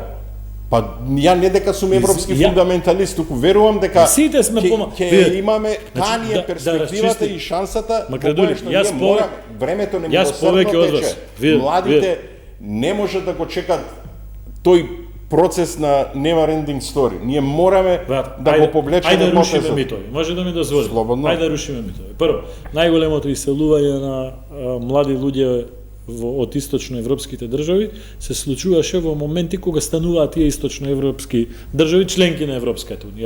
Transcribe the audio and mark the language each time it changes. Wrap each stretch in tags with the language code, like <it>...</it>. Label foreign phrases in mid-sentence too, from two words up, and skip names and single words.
<mk>Па ја не дека сум европски Ја- фундаменталист, туку верувам дека Сите сме ќе имаме Значи, таа ни да е перспективата расчисти- и шансата Македони, што јас ние повеќе- мораме, времето не јас повеќе од тече. вас. Вие- Младите не може да го чекат тој процес на</mk> <en>never ending story.</en> <mk>Ние мораме Брат, да го повлечеме ајде рушиме потезот. митови. Може да ми дозволите? Слободно. Ајде рушиме митови. Прво, најголемото иселување на млади луѓе од источноевропските држави се случуваше во моменти кога стануваат тие источноевропски држави членки на Европската унија.</mk>